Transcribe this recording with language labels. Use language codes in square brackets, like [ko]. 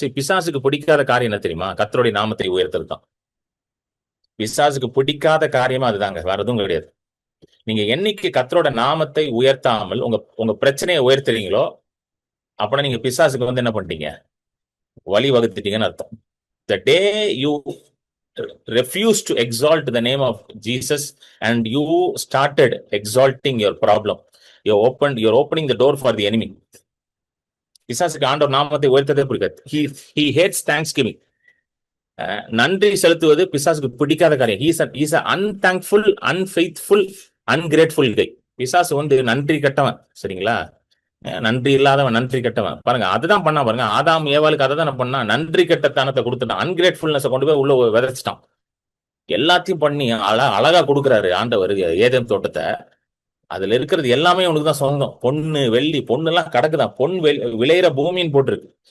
[ta] சரி, பிசாசுக்கு பிடிக்காத காரியம் என்ன தெரியுமா, கர்த்தருடைய நாமத்தை உயர்த்தல் தான். பிசாசுக்கு பிடிக்காத காரியமா அதுதாங்க, வேற எதுவும் கிடையாது. நீங்க என்னைக்கு கர்த்தரோட நாமத்தை உயர்த்தாமல் உங்க உங்க பிரச்சனையை உயர்த்துறீங்களோ, அப்படின்னா நீங்க பிசாசுக்கு வந்து என்ன பண்ணிட்டீங்க, வழி வகுத்துட்டீங்கன்னு அர்த்தம். [en] The day you refuse to exalt the name of Jesus and you started exalting your problem, you're opening the door for the enemy. [ta] பிசாசுக்கு ஆண்டவர் நாமத்தை உயர்த்ததே பிடிக்காது. [en] he hates thanksgiving. [ta] நன்றி செலுத்துவது பிசாசுக்கு பிடிக்காத காரியம். [en] he's a unthankful, unfaithful, ungrateful guy. [ta] பிசாசு வந்து நன்றி கட்டவன், சரிங்களா, நன்றி இல்லாதவன், நன்றி கட்டவன். பாருங்க, அதுதான் பண்ணா பாருங்க, ஆதாம் ஏவாளுக்கு அதை தான் பண்ணா, நன்றி கட்டத்தனத்தை கொடுத்துட்டான், அன்கிரேட்ஃபுல்னஸ் கொண்டு போய் உள்ள விதைச்சிட்டான். எல்லாத்தையும் பண்ணி அழகா கொடுக்குறாரு ஆண்டவர் ஏதேன் தோட்டத்தை. அதுல இருக்கிறது எல்லாமே உனக்கு தான் சொந்தம். பொண்ணு வெள்ளி, பொண்ணு எல்லாம் கிடக்குதான், விளையிற பூமின்னு போட்டிருக்கு.